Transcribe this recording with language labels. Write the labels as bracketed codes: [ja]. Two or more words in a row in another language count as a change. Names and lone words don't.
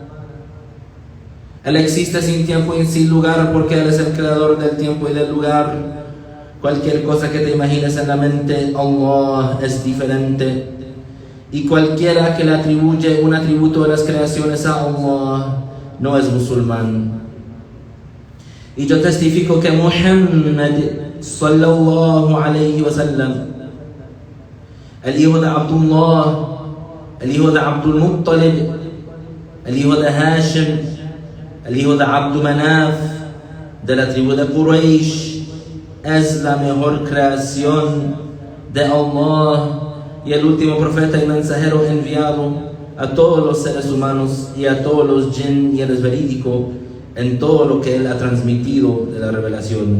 [es] Él existe sin tiempo y sin lugar porque Él es el creador del tiempo y del lugar. Cualquier cosa que te imagines en la mente, Allah es diferente. Y cualquiera que le atribuye un atributo de las creaciones a Allah no es musulmán. Y yo testifico que Muhammad [ar] صلى الله عليه وسلم, [es] el hijo de Abdullah, el hijo de Abdul Muttalib, el hijo de Hashim, el hijo de Abdu Manaf, de la tribu de Quraysh, es la mejor creación de Allah y el último profeta y mensajero enviado a todos los seres humanos y a todos los jinn, y Él es verídico en todo lo que Él ha transmitido de la revelación.